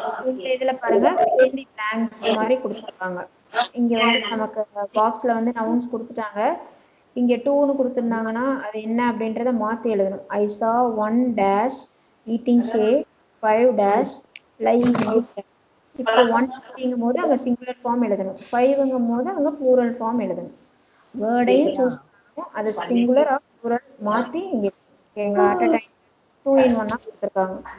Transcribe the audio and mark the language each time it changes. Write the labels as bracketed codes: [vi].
[ta] இந்த இதுல பாருங்க பிளாங்க்ஸ் மாதிரி கொடுத்துருக்காங்க. இங்க வந்து நமக்கு பாக்ஸ்ல வந்து நவுன்ஸ் கொடுத்துட்டாங்க. இங்க 2ன்னு கொடுத்துருந்தாங்கன்னா அது என்ன அப்படின்றத மாத்தி எழுதணும். [en] I saw 1 dash eating cake, 5 dash lying in bed. [ta] இப்போ 1 அப்படிங்கும் போது அங்க சிங்குலர் ஃபார்ம் எழுதணும், 5ங்கும் போது அங்க ப்ளூரல் ஃபார்ம் எழுதணும். வேர்டையும் சூஸ் பண்ணணும், அது சிங்குலர் ஆர் ப்ளூரல் மாத்தி இங்க. ஓகேங்களா? அட் அ டைம் 2 in 1 கொடுத்துருக்காங்க.